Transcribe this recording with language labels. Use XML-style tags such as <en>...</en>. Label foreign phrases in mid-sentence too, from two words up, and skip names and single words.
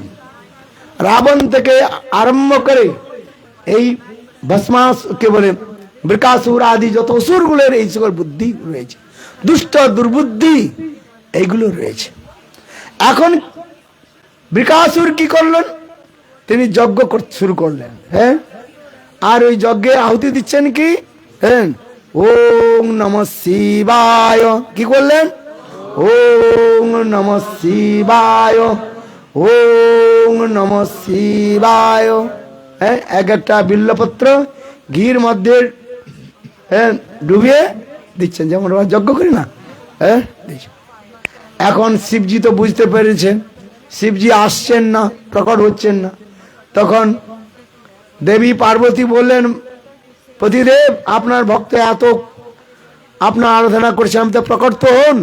<bn>রাবণ থেকে আরম্ভ করে এই ভস্মাস কে বলে বৃকাসুর আদি যত অসুরগুলোর এই সকল বুদ্ধি রয়েছে, দুষ্ট দুর্বুদ্ধি এইগুলো রয়েছে। এখন বৃকাসুর কি করলেন? তিনি যজ্ঞ শুরু করলেন। হ্যাঁ, আর ওই যজ্ঞে আহুতি দিচ্ছেন কি? হ্যাঁ,</bn> <sa>ওং নমঃ শিবায়।</sa> <bn>কি করলেন?</bn> <sa>ওং নমঃ শিবায়, ওং নমঃ শিবায়।</sa> <bn>হ্যাঁ, এক একটা বিল্লপত্র ঘির মধ্যে হ্যাঁ ডুবিয়ে দিচ্ছেন, যেমন আমরা যজ্ঞ করি না। হ্যাঁ, এখন শিবজি তো বুঝতে পেরেছেন শিবজি আসছেন না, প্রকট হচ্ছেন না। তখন দেবী পার্বতী বললেন, পতিদেব আপনার ভক্ত এত আপনার আরাধনা করছে, আমি তো প্রকট তো হন।</bn>